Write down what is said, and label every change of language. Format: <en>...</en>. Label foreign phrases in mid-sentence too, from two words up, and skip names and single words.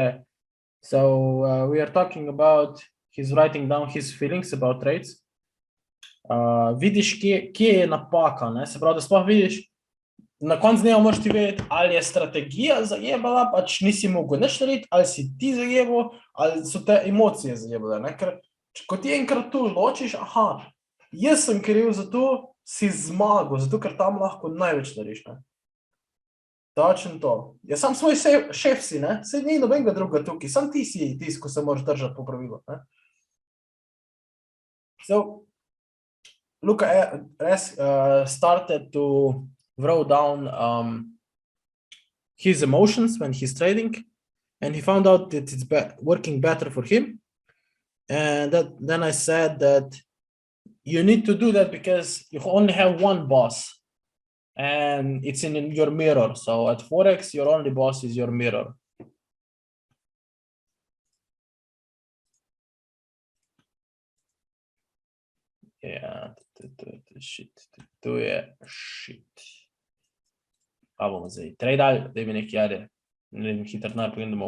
<en>So we are talking about, he's writing down his feelings about trades.</en> <sl>Vidiš, kje je napaka, ne? Se pravi, da sploh vidiš, na koncu dneva moraš ti vedeti, ali je strategija zajebala, pač nisi mogel nič narediti, ali si ti zajebal, ali so te emocije zajebale, ne? Ker, ko ti enkrat tu ločiš, aha, jaz sem kriv za to, si zmagal, zato ker tam lahko največ narediš, ne? Točno to. Jaz sam svoj šef si, ne? Saj ni nobenega druga tukaj, sam ti si tisti, ko se moraš držati po pravilu, ne?</sl> <en>So, Luka started to wrote down his emotions when he's trading, and he found out that it's working better for him. And then I said that you need to do that because you only have one boss, and it's in your mirror. So at Forex, your only boss is your mirror.</en> <sl>Ja, to je shit. Pa bomo zdaj tradali, da bi nekaj jade. Ne vem, hitro napogem domov.</sl>